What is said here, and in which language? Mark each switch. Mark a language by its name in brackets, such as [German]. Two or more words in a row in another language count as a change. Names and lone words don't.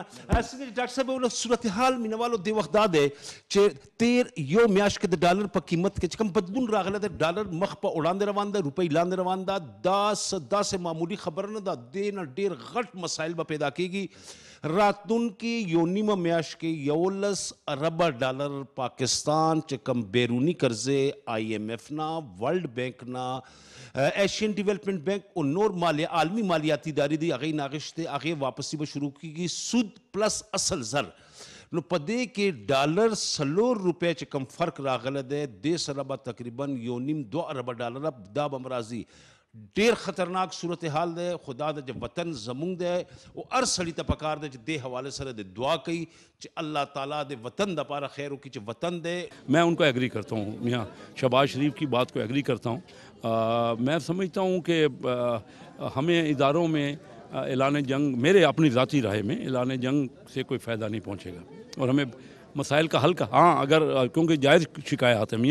[Pashto] څنګه ډاکټر صاحب ول صورتحال مینوالو د وخت دا دی چې تیر یو میاشت کې د ډالر په قیمت کې چې کوم بدلون راغلی دی، ډالر مخ په وړاندې روان دی، روپۍ لاندې روان ده، دا داسې معمولي خبره نه ده، دې نه ډیر غټ مسایل به پیدا کیږي. راتلونکي یو نیمه میاشت کې 11 اربه ډالر پاکستان چې کوم بیرونی قرضې IMF نه، ورلډ بینک نه، ایشین ڈیولپمنٹ بینک اور نور عالمی مالیاتی ادارے دی هغې ناغشتې هغې واپسی به شروع کیږي، سود پلس اصل زر. نو په دې کې ډالر 4 روپۍ چې کم فرق راغلی دی، دې سره به تقریبا 1.5-2 اربه ډالره دا به هم راځي. ډیر خطرناک صورتحال دی. خدا د چې وطن زمونږ دی او هر سړي ته پکار دی چې دې حوالے سره د دعا کوي چې اللہ تعالیٰ د وطن دپاره خیر وکړي چې وطن دی. [Urdu] میں ان کو ایگری کرتا ہوں، میاں شہباز شریف کی بات کو ایگری کرتا ہوں. میں سمجھتا ہوں کہ ہمیں اداروں میں اعلان جنگ، میرے اپنی ذاتی رائے میں اعلان جنگ سے کوئی فائدہ نہیں پہنچے گا، اور ہمیں مسائل کا حل کا اگر کیونکہ جائز شکایات ہیں.